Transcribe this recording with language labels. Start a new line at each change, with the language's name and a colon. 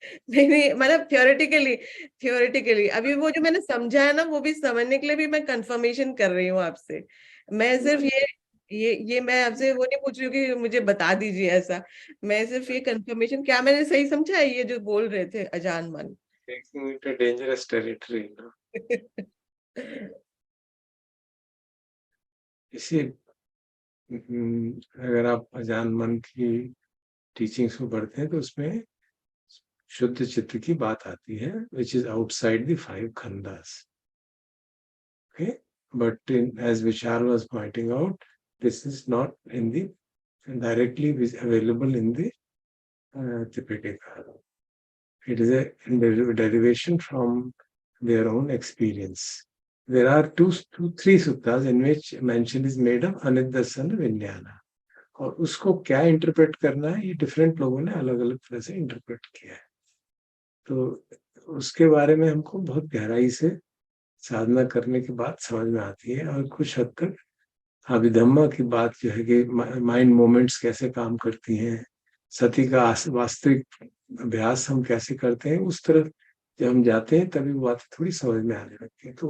Hindi: नहीं मतलब थियोरेटिकली अभी वो जो मैंने समझा है ना, वो भी समझने के लिए भी मैं कंफर्मेशन कर रही हूँ आपसे। मैं सिर्फ ये मैं आपसे वो नहीं पूछ रही हूँ कि मुझे बता दीजिए ऐसा, मैं सिर्फ ये कंफर्मेशन, क्या मैंने सही समझा है ये जो बोल रहे थे अजान मन?
English: Taking it a dangerous territory, you know.
Hindi: इसी अगर आप अजान मन की टीचिंग्स को पढ़ते हैं तो उसमें शुद्ध चित्त की बात आती है,
English: which is outside the five khandas. Okay, but as Vishal was pointing out, this is not in the directly available in the Tipitaka. It is a derivation from their own experience. There are three suttas in which mention is made of Aniddasan Vijnana.
Hindi: और उसको क्या interpret करना है, ये different लोगों ने अलग अलग तरह से इंटरप्रेट किया है। तो उसके बारे में हमको बहुत गहराई से साधना करने के बाद समझ में आती है, और कुछ हद तक अभिधम्मा की बात जो है कि माइंड मोमेंट्स कैसे काम करती हैं, सती का वास्तविक अभ्यास हम कैसे करते हैं, उस तरफ जब हम जाते हैं तभी वो बातें थोड़ी समझ में आने लगती है।